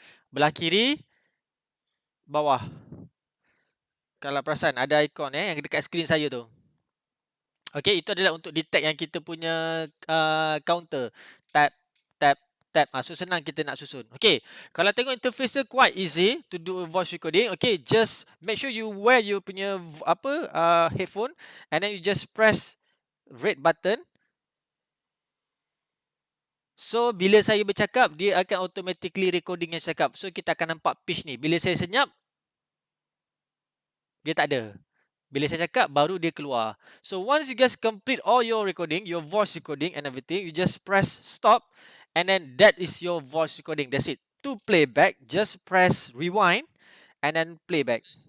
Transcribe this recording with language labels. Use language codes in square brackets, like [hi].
[ms] Belah kiri, bawah. Kalau perasan ada ikon yang dekat skrin saya tu. Okay, itu adalah untuk detect yang kita punya counter. Tap, tap, tap. So senang kita nak susun. Okay, kalau tengok interface tu [en] quite easy to do a voice recording. Okay, just make sure you wear you punya headphone, and then you just press red button. [ms] So bila saya bercakap, dia akan automatically recording yang cakap. So kita akan nampak pitch ni. Bila saya senyap, dia tak ada. Bila saya cakap, baru dia keluar. [en] So once you guys complete all your recording, your voice recording and everything, you just press stop, and then that is your voice recording. That's it. To play back, just press rewind and then play back.